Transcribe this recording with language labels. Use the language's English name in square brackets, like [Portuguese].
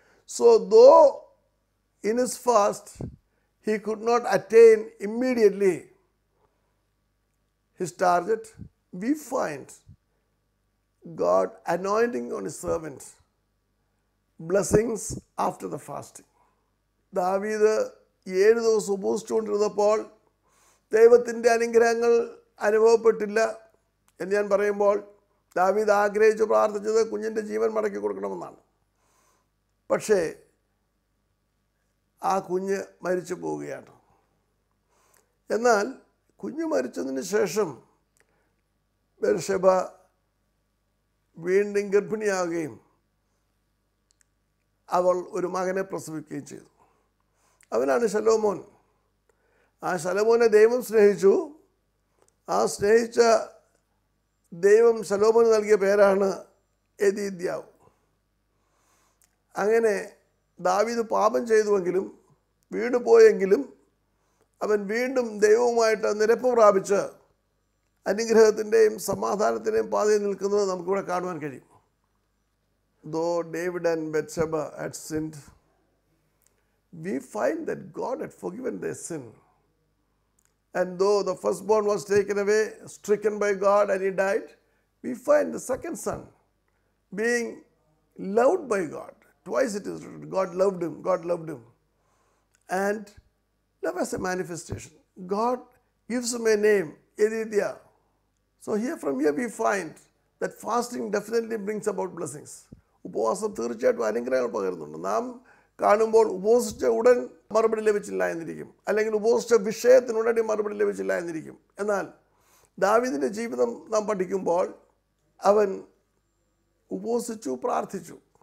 [English] So though in his fast he could not attain immediately his target, we find God anointing on his servants, blessings after the fasting. [Malayalam] ദാവീദ് 7 ദിവസം ഉപവസിച്ചുകൊണ്ടിരുന്നപ്പോൾ ദൈവത്തിൻ്റെ അനുഗ്രഹങ്ങൾ അനുഭവപ്പെട്ടില്ല എന്ന് ഞാൻ പറയുമ്പോൾ ദാവീദ് ആഗ്രഹിച്ച് പ്രാർത്ഥിച്ചത് കുഞ്ഞിൻ്റെ ജീവൻ മടക്കി കൊടുക്കണമെന്നാണ്. പക്ഷേ ആ കുഞ്ഞ് മരിച്ചു പോവുകയാണ്. എന്നാൽ കുഞ്ഞ് മരിച്ചതിന് ശേഷം ബത്ശേബ വീണ്ടും ഗർഭിണിയാവുകയും അവൾ ഒരു മകനെ പ്രസവിക്കുകയും ചെയ്തു. അവനാണ് ശലോമോൻ. ആ ശലോമോനെ ദൈവം സ്നേഹിച്ചു. ആ സ്നേഹിച്ച ദൈവം ശലോമോന് നൽകിയ പേരാണ് യദീദ്യാവ്. അങ്ങനെ ദാവീദ് പാപം ചെയ്തുവെങ്കിലും വീണ് പോയെങ്കിലും അവൻ വീണ്ടും ദൈവവുമായിട്ട് നിരപ്പ് പ്രാപിച്ച് അനുഗ്രഹത്തിൻ്റെയും സമാധാനത്തിൻ്റെയും പാതയിൽ നിൽക്കുന്നത് നമുക്കിവിടെ കാണുവാൻ കഴിയും. [English] Though David and Bathsheba had sinned, we find that God had forgiven their sin. And though the firstborn was taken away, stricken by God, and he died, we find the second son being loved by God. Twice it is written, God loved him, God loved him. And love as a manifestation. God gives him a name, Yedidiah. So from here we find that fasting definitely brings about blessings. [Malayalam] ഉപവാസം തീർച്ചയായിട്ടും അനുഗ്രഹങ്ങൾ പകരുന്നുണ്ട്. നാം കാണുമ്പോൾ ഉപവസിച്ച ഉടൻ മറുപടി ലഭിച്ചില്ല എന്നിരിക്കും, അല്ലെങ്കിൽ ഉപവസിച്ച വിഷയത്തിനുടനെ മറുപടി ലഭിച്ചില്ല എന്നിരിക്കും. എന്നാൽ ദാവീദിൻ്റെ ജീവിതം നാം പഠിക്കുമ്പോൾ അവൻ ഉപവസിച്ചു, പ്രാർത്ഥിച്ചു.